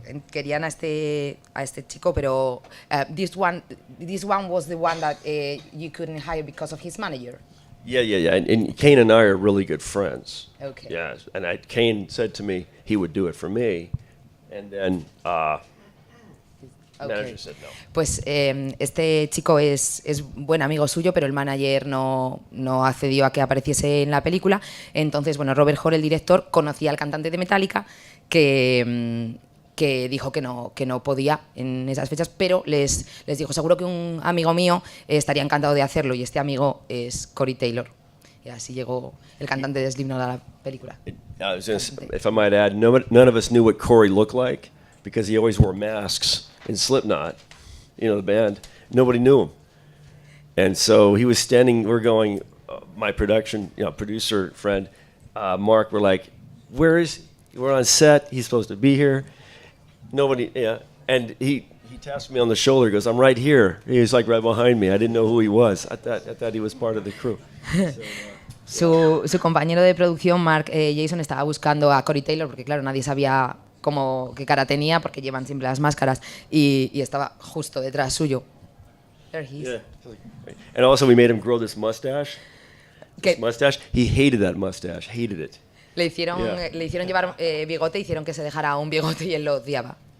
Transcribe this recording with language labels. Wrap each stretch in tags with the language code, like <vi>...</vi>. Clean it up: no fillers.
<es>Querían a este chico, pero</es> <en>this one was the one that you couldn't hire because of his manager. Yeah. And Kane and I are really good friends. Okay. Yeah, and Kane said to me he would do it for me, and then manager said no.</en> <es>Pues este chico es buen amigo suyo, pero el manager no accedió a que apareciese en la película. Entonces, bueno, Robert Hall, el director, conocía al cantante de Metallica que dijo que no podía en esas fechas, pero les dijo, seguro que un amigo mío estaría encantado de hacerlo, y este amigo es Corey Taylor. Y así llegó el cantante de Slipknot a la película.</es> <en>If I might add, none of us knew what Corey looked like because he always wore masks in Slipknot, the band. Nobody knew him. And so he was standing, we're going, my producer friend, Mark, we're like, where is he? We're on set, he's supposed to be here. Nobody, and he taps me on the shoulder, goes, I'm right here. He was like right behind me. I didn't know who he was. I thought he was part of the crew.</en> <es>Su compañero de producción, Mark Jason, estaba buscando a Corey Taylor porque, claro, nadie sabía qué cara tenía porque llevan siempre las máscaras, y estaba justo detrás suyo.</es> <en>There he is. Yeah. And also we made him grow this mustache. He hated that mustache, hated it.</en> <es>Le hicieron llevar bigote, hicieron que se dejara un bigote y él lo odiaba.</es>